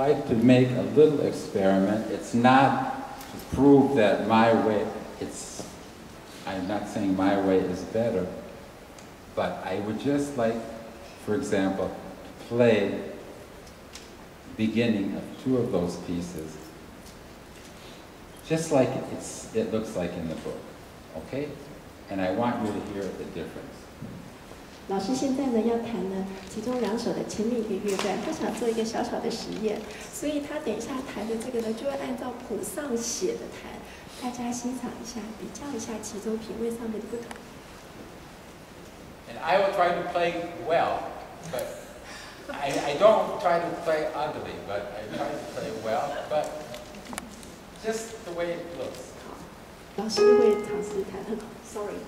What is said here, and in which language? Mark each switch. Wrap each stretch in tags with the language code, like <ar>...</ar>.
<en>make a little experiment. It's not to prove that my way, I'm not saying my way is better, but I would just like, for example, to play the beginning of 2 of those pieces, just like it looks like in the book, okay? And I want you to hear the difference.</en> <zh>老师现在呢要弹呢其中2首的前面一个乐段，他想做一个小小的实验，所以他等一下弹的这个呢就会按照谱上写的弹，大家欣赏一下，比较一下其中品味上面的不同。</zh> <en>And I will try to play well, but I don't try to play ugly, but I try to play well, but just the way it looks.</en> <zh>好，老师会尝试弹很好 ，Sorry。</zh>